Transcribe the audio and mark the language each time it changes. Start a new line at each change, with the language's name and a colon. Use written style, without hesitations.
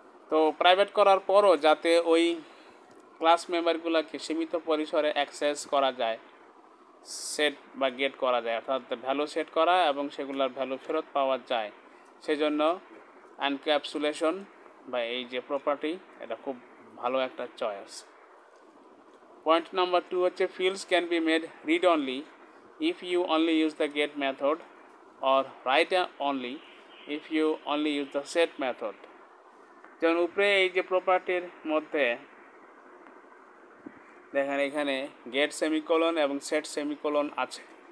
Bangla: তো প্রাইভেট করার পরও যাতে ওই ক্লাস মেম্বারগুলোকে সীমিত পরিসরে অ্যাক্সেস করা যায়, সেট বা গেট করা যায়, অর্থাৎ ভ্যালু সেট করা এবং সেগুলোর ভ্যালু ফেরত পাওয়া যায়, সেজন্য এনক্যাপসুলেশন বা এই যে প্রপার্টি এটা খুব ভালো একটা চয়েস। পয়েন্ট নাম্বার 2 হচ্ছে
English: fields can be made read only if you only use the get method or write only if you only use the set method.
Bangla: যেমন উপরে এই যে প্রপার্টির মধ্যে দেখেন এখানে গেট সেমিকোলন এবং সেট সেমিকোলন আছে।